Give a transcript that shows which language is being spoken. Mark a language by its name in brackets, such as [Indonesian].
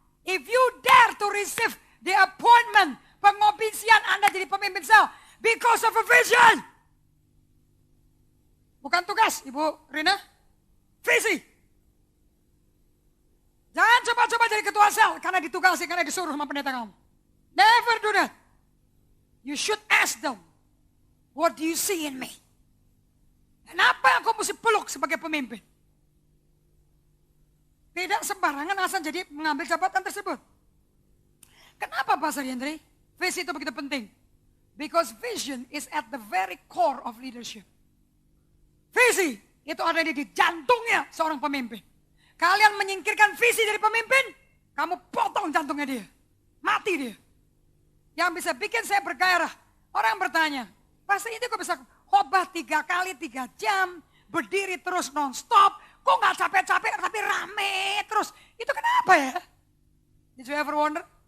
[English] If you dare to receive the appointment, [Indonesian] pengobisian Anda jadi pemimpin [English] cell because of a vision. [Indonesian] Bukan tugas, Ibu Rina. Visi. Jangan coba-coba jadi ketua sel karena ditugasi, karena disuruh sama pendeta kamu. [English] Never do that. You should ask them, what do you see in me? [Indonesian] Dan apa yang kau mesti peluk sebagai pemimpin? Tidak sembarangan asal jadi mengambil jabatan tersebut. Kenapa Pastor Hendri? Visi itu begitu penting. [English] Because vision is at the very core of leadership. [Indonesian] Visi itu ada di jantungnya seorang pemimpin. Kalian menyingkirkan visi dari pemimpin, kamu potong jantungnya dia. Mati dia. Yang bisa bikin saya bergairah. Orang bertanya, Pastor itu kok bisa khotbah 3 kali 3 jam, berdiri terus non-stop, kok gak capek-capek tapi rame terus. Itu kenapa ya? [English] Did you ever wonder?